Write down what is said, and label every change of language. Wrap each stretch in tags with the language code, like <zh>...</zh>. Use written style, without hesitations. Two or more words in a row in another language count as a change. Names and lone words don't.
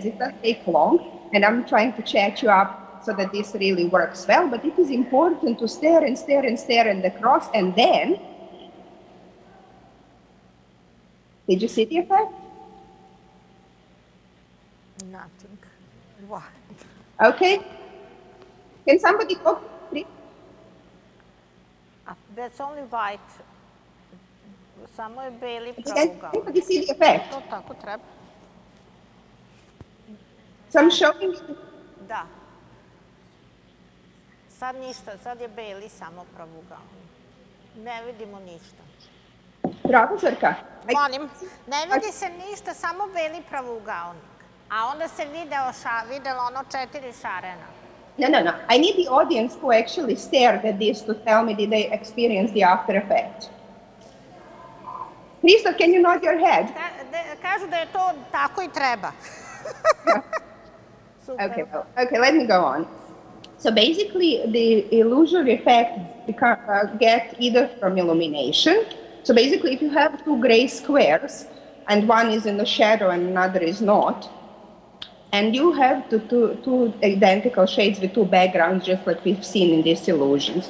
<en>It doesn't take long, and I'm trying to chat you up so that this really works well, but it is important to stare and stare and stare at the cross, and then, did you see the effect? Nothing. Why? Okay. Can somebody talk, please? That's only white.</en> <sr>Samo je beli</sr> <en>Can</en> <sr>pravougalan.</sr> <en>anybody see the effect?</en> <sr>To tako treba.</sr> <en>So I'm showing you.</en> <sr>Da. Sad ništa, sad je beli samo pravougalan. Ne vidimo ništa. Profesorka. Molim, ne vidi se ništa, samo beli pravougaonik. A onda se videlo ono 4 šarena.</sr> <en>No. I need the audience who actually stared at this to tell me did they experience the after effect. Christoph, can you nod your head?</en> <sr>Kažu da je to tako i treba.</sr> <en>Okay, let me go on. So basically, the illusory effect get either from illumination. So basically, if you have two gray squares, and one is in the shadow and another is not, and you have two identical shades with two backgrounds, just like we've seen in these illusions.</en>